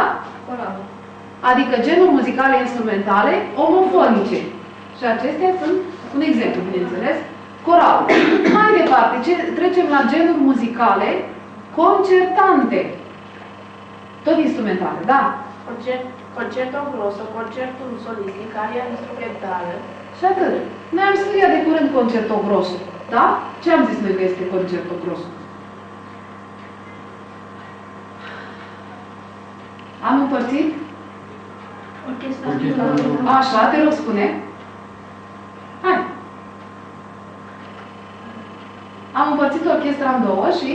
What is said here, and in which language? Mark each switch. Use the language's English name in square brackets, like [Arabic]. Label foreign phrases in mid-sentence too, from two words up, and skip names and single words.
[Romanian] corală. Adică genuri muzicale instrumentale omofonice. Și acestea sunt un exemplu, bineînțeles, coralul. Mai departe, trecem la genuri muzicale concertante. Tot instrumentale, da? [Italian] Concerto grosso, [Romanian] concertul solistic, aria instrumentală. Și atât. Noi am studiat de curând [Italian] concerto grosso, [Romanian] da? Ce am zis noi că este [Italian] concerto grosso? [Romanian] Am împărțit? Orchestra. Așa, te rog, spune. Hai. Am împărțit orchestra în două și